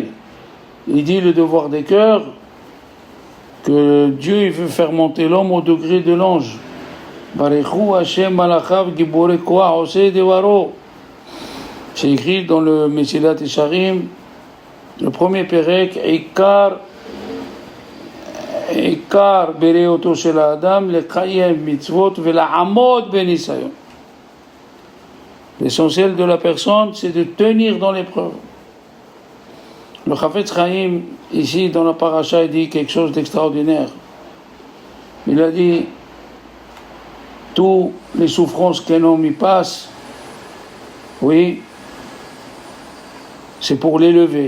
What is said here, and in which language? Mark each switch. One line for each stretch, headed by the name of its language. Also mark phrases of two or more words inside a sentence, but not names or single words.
French: Il dit le devoir des cœurs, que Dieu il veut faire monter l'homme au degré de l'ange.
Hebrew: ברכו השם מלאכיו גיבורי כח עושי דברו.
French: C'est écrit dans le Mesilat Yesharim, le premier Perek,
Hebrew: עיקר בריאתו של אדם לקיים מצוות ולעמוד בניסיון.
French: L'essentiel de la personne, c'est de tenir dans l'épreuve. Le Chafetz Chaim, ici dans la paracha, il dit quelque chose d'extraordinaire. Il a dit, toutes les souffrances qu'un homme y passe, oui, c'est pour l'élever.